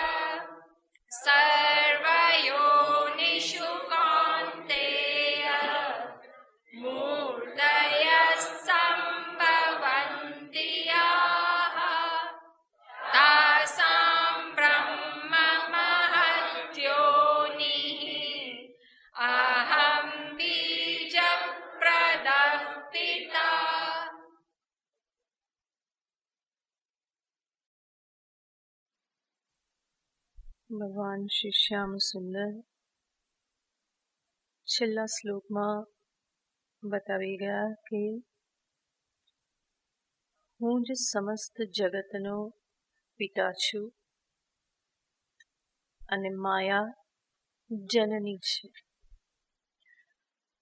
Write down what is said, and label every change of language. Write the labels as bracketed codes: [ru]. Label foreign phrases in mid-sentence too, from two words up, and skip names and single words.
[sa] सर्वयोनिषु कौन्तेय मूर्तयः सम्भवन्ति याः तासां ब्रह्म महद्योनिः। अहं बीजप्रदः पिता। [gu] ભગવાન શ્રી શ્યામ સુંદર છેલ્લા શ્લોકમાં બતાવી ગયા કે હું જ સમસ્ત જગતનો પિતા છું અને માયા જનની છે.